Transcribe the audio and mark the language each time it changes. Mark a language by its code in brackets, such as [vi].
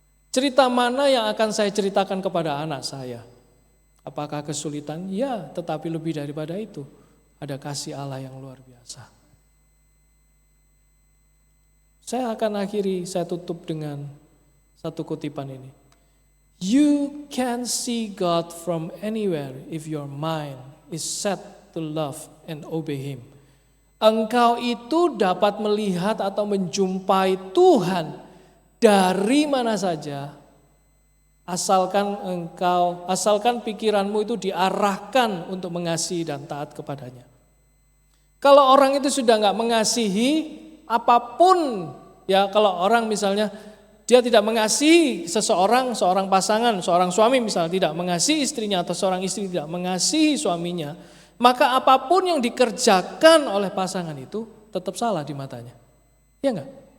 [id] Cerita mana yang akan saya ceritakan kepada anak saya? Apakah kesulitan? Ya, tetapi lebih daripada itu, ada kasih Allah yang luar biasa. Saya akan akhiri, saya tutup dengan satu kutipan ini. [en] You can see God from anywhere if your mind is set to love and obey Him. [id] Engkau itu dapat melihat atau menjumpai Tuhan dari mana saja, asalkan pikiranmu itu diarahkan untuk mengasihi dan taat kepadanya. Kalau orang itu sudah nggak mengasihi apapun, ya kalau orang misalnya dia tidak mengasihi seorang pasangan, seorang suami misalnya tidak mengasihi istrinya atau seorang istri tidak mengasihi suaminya, maka apapun yang dikerjakan oleh pasangan itu tetap salah di matanya. Ya enggak?